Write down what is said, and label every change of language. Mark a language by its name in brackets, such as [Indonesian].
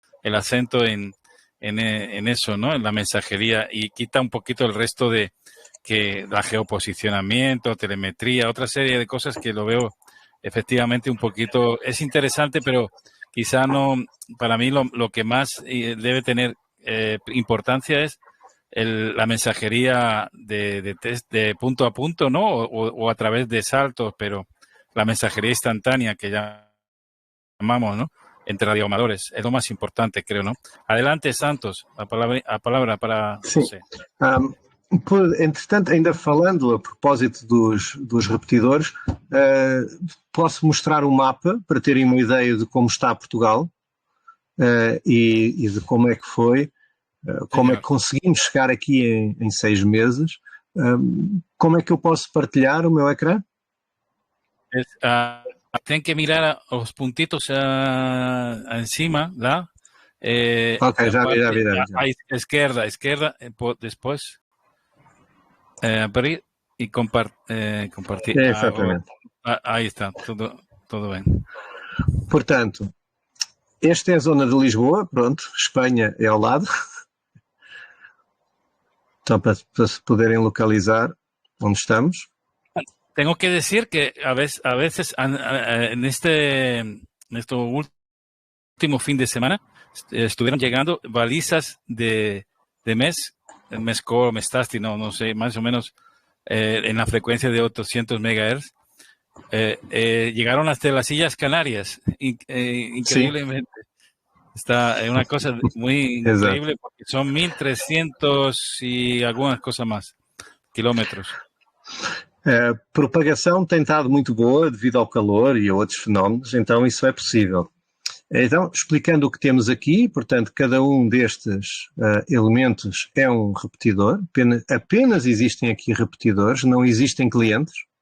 [Spanish] El acento en eso, ¿no? En la mensajería, y quita un poquito el resto de que la geoposicionamiento, telemetría, otra serie de cosas que lo veo efectivamente un poquito, es interesante, pero quizá no, para mí lo que más debe tener importancia es la mensajería de punto a punto, ¿no? O a través de saltos, pero la mensajería instantánea que llamamos, ¿no? Entre radioamadores, es lo más importante, creo, ¿no? Adelante, Santos, a palabra para José. [Portuguese] Entretanto, ainda falando a propósito dos repetidores, posso mostrar um mapa para terem uma ideia de como está Portugal e de como é que foi, como é que conseguimos chegar aqui em 6 meses. Como é que eu posso partilhar o meu ecrã? Tem que [Spanish] mirar a los puntitos encima, ¿la? [Portuguese] Ok, já vi, já vi. [Spanish] A izquierda, después abrir y compartir. [Portuguese] Exatamente. Aí está, tudo bem. Portanto, esta é a zona de Lisboa, pronto, Espanha é ao lado. Então, para se poderem localizar onde estamos. [Spanish] Tengo que decir que a veces en este último fin de semana estuvieron llegando balizas de MESCOR, Mestasti, no sé, más o menos en la frecuencia de 800 MHz. Llegaron hasta las Islas Canarias, increíblemente. Está una cosa muy increíble porque son 1300 y algunas cosas más kilómetros. [Portuguese] A propagação tem estado muito boa devido ao calor e a outros fenómenos, então isso é possível. Então, explicando o que temos aqui, portanto, cada um destes elementos é um repetidor, apenas existem aqui repetidores, não existem clientes.